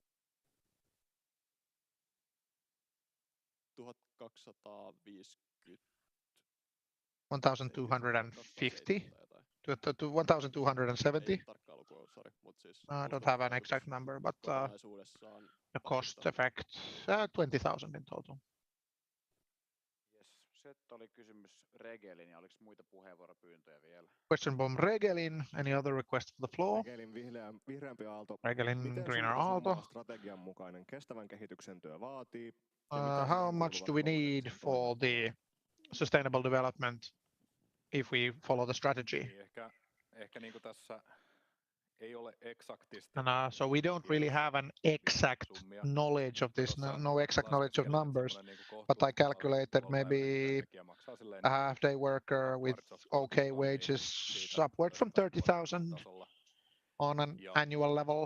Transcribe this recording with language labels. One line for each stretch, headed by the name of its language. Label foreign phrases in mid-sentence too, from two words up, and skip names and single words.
English: 1,250 to 1,270. I don't have an exact number, but the cost effect 20,000 in total.
Finnish: Se oli kysymys Regelin, ja oliko muita puheenvuoropyyntöjä vielä?
English: Question from Regelin. Any other request for the floor?
Finnish: Regelin vihreämpi Aalto. Regelin Miten
English: greener
Finnish: suurta Aalto. summaa strategian mukainen kestävän kehityksen työ vaatii?
English: How much do we need for the sustainable development if we follow the strategy?
Finnish: Ehkä niin kuin tässä ei ole eksaktisti.
English: And so we don't really have an exact knowledge of this, no exact knowledge of numbers, but I calculated maybe a half-day worker with okay wages upwards from 30,000 on an annual level.